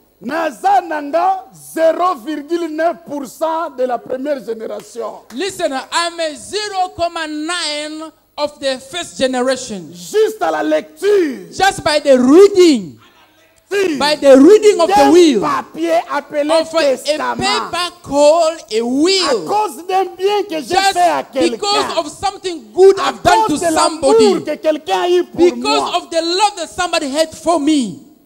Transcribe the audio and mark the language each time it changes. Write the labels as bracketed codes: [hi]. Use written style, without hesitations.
[ln] Naza nanga [fr] 0,9% de la première génération. [en] Listen, I'm a 0.9 of the first generation. [fr] Juste à la lecture. [en] Just by the reading. By the reading of the will. [fr] Papier appelé [en] of [fr] testament. [en] A paper called a will. [fr] À cause d'un bien que j'ai fait à quelqu'un. [en] Because of something good I've done to somebody. [fr] Que quelqu'un a eu pour [en] because [fr] moi. [en] of the love that somebody had for me.